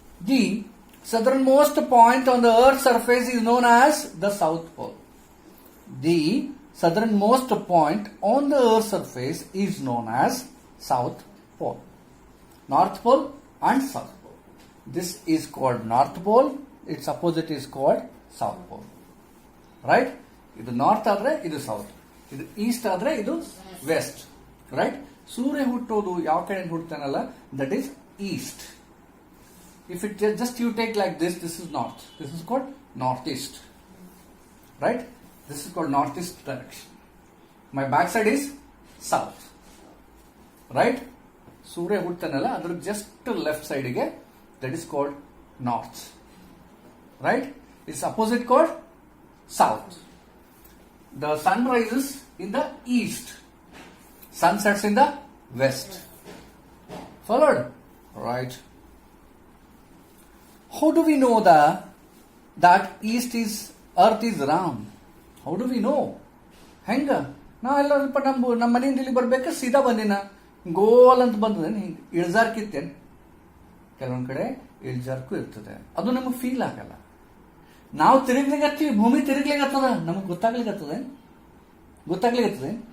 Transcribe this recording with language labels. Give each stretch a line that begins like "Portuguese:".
English: The southernmost point on the earth's surface is known as the South Pole. The southernmost point on the earth's surface is known as South Pole. North Pole and South Pole. This is called North Pole. Its opposite is called South Pole. Right?
Kannada: ಇದು north ಆದ್ರೆ ಇದು south, ಇದು East ಆದ್ರೆ ಇದು West. Right? ಸೂರ್ಯ ಹುಟ್ಟೋದು ಯಾವ ಕಡೆ ಹುಟ್ಟತಾನಲ್ಲ,
English: That is east. If it just you take like this is north. This is called northeast. Right? This is called northeast direction. My backside is south. Right?
Kannada: Surya huttanalla adar
English: just left side ige, that is called north. Right? Its opposite called south. The sun rises in the east. Sun sets in the west. Followed? Right. How do we know that earth is round? How do we know?
Kannada: ಹೆಂಗ? ನಾವೆಲ್ಲ ನಮ್ಮ ಮನೆಯಿಂದ ಇಲ್ಲಿ ಬರ್ಬೇಕಾ ಸೀದಾ ಬಂದಿನ ಗೋಲ್ ಅಂತ ಬಂದದೇನು, ಹಿಂಗೆ ಇಳ್ಜಾರ್ಕಿತ್ತೇನು? ಕೆಲವೊಂದ್ ಕಡೆ ಇಳ್ಜಾರ್ಕು ಇರ್ತದೆ, ಅದು ನಮಗೆ ಫೀಲ್ ಆಗಲ್ಲ. ನಾವು ತಿರುಗ್ಲಿಗತ್ತೀವಿ, ಭೂಮಿ ತಿರುಗ್ಲಿಗತ್ತದ, ನಮಗೆ ಗೊತ್ತಾಗ್ಲಿಗತ್ತದ? ಗೊತ್ತಾಗ್ಲಿಗತ್ತದೆ?